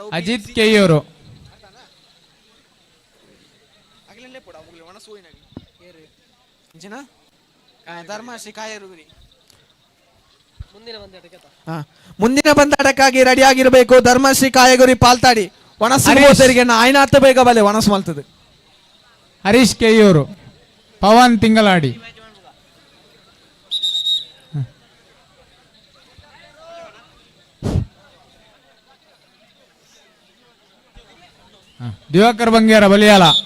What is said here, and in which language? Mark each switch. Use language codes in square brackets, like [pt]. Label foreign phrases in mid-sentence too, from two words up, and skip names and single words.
[kn] ಅಜಿತ್ ಕೆಯ್ಯೂರು ಧರ್ಮಶ್ರೀ ಕಾಯರುಗುರಿ. ಮುಂದಿನ ಬಂದಾಟಕ್ಕಾಗಿ ರೆಡಿ ಆಗಿರಬೇಕು. [tcy] ಧರ್ಮಶ್ರೀ ಕಾಯಗುರಿ ಪಾಲ್ತಾಡಿ ಒಣಸರಿಗೆ ಆಯ್ನಾತ ಬೇಗ ಬಲೆ ಒಣಸು ಮಲ್ತದೆ. ಹರೀಶ್ ಕೆಯ್ಯೂರು ಪವನ್ ತಿಂಗಳಾಡಿ ದಿವಾಕರ್ ಬಂಗೇರ ಬಲಿಯಾಲ